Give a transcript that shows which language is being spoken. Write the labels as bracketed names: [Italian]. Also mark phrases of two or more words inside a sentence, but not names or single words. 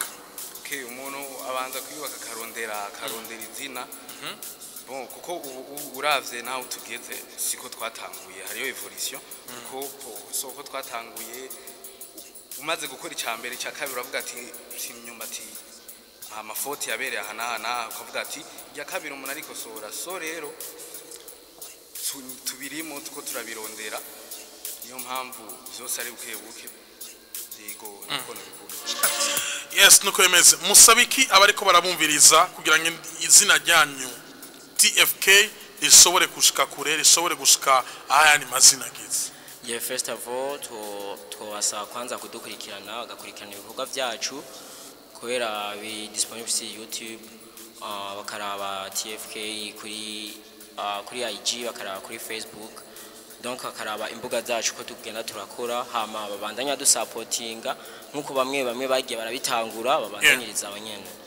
[Rundi] umuntu abanza kwiyubaka karondera izina bon kuko uravye naho tugeze siko twatanguye hariyo evolution kuko soko twatanguye umaze gukora icambere cya kabiri uravuga ati simyumbati amafoti yabereye ahana ukavuga ati ya kabiri umuntu ariko so rero tubirimo tuko turabirondera niyo mpamvu zose ari buke yego nuko nabivuga yes nuko yemeze musabiki abariko barabumviriza kugira ngo izina ryanyu TFK rishobore gushika kure rishobore gushika aya ni mazina gize ye [English] first of all [Rundi] twasaba kwanza kudukurikirana agakurikirana ibikorwa byacu kubera bi disponible ci YouTube bakaraba TFK kuri IG bakaraba kuri Facebook donc bakaraba imbuga zacu ko tugenda turakora hama babandanya dusupportinga nkuko bamwe bagiye barabitangura babandanyiriza abanyene